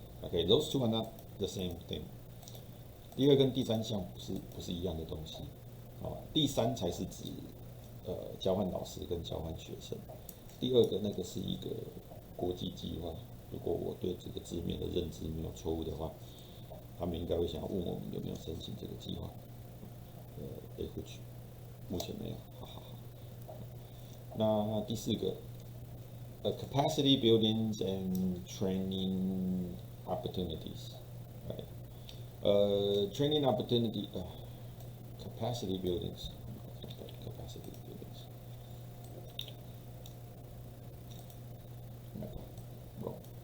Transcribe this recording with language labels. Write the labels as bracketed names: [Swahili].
[English] Okay, those two are not the same thing. [Chinese] 第二跟第三项不是一样的东西，第三才是指交换老师跟交换学生，第二个那个是一个国际计划。如果我对这个字面的认知没有错误的话，他们应该会想问我们有没有申请这个计划。会去，目前没有，好好好。那第四个， [English] capacity buildings and training opportunities， right？ training opportunity， capacity buildings，capacity buildings， wrong。